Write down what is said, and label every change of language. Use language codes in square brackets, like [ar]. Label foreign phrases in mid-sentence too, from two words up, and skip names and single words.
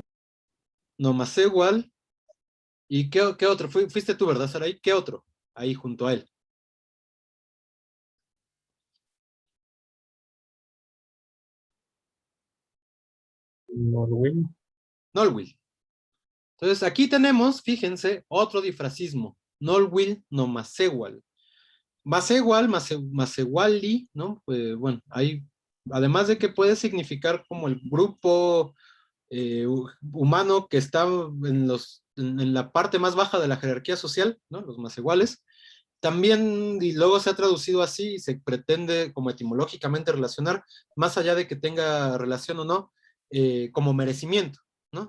[es] No más igual. ¿Y qué otro? Fuiste tú, ¿verdad, Saray? ¿Qué otro? Ahí junto a él. Norwin. Nolwill. Entonces aquí tenemos, fíjense, otro difracismo. [nah] Nolwill no masewal. Masewal, masewali, [es] ¿no? Pues, bueno, hay, además de que puede significar como el grupo humano que está en la parte más baja de la jerarquía social, ¿no? Los masewales. También, y luego se ha traducido así, y se pretende como etimológicamente relacionar, más allá de que tenga relación o no, como merecimiento, ¿no?